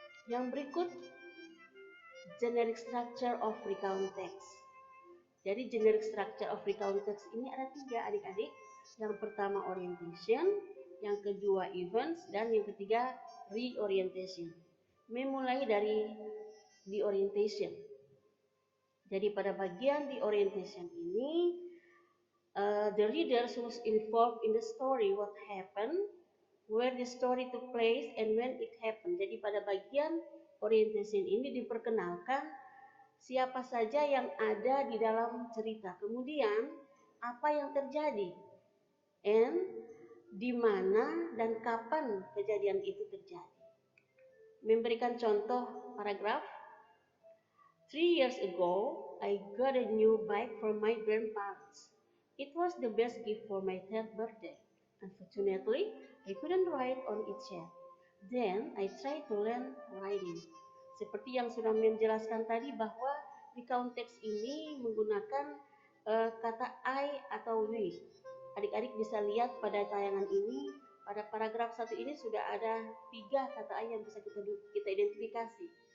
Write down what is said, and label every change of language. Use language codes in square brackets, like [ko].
[id] Yang berikut, [en] generic structure of recount text. [id] Jadi generic structure of recount text ini ada 3, adik-adik. Yang pertama orientation, yang kedua events, dan yang ketiga reorientation. Memulai dari the orientation. Jadi pada bagian [en] the orientation ini, the reader was involved in the story what happened, where the story took place, and when it happened. [id] Jadi pada bagian orientation ini diperkenalkan siapa saja yang ada di dalam cerita, kemudian apa yang terjadi, and di mana dan kapan kejadian itu terjadi. Memberikan contoh paragraf. [en] 3 years ago, I got a new bike from my grandparents. It was the best gift for my 10th birthday. Unfortunately, I couldn't ride on it yet. Then, I tried to learn riding. [id] Seperti yang sudah menjelaskan tadi bahwa recount text ini menggunakan kata I atau we. Adik-adik bisa lihat pada tayangan ini, pada paragraf 1 ini sudah ada 3 kata I yang bisa kita identifikasi.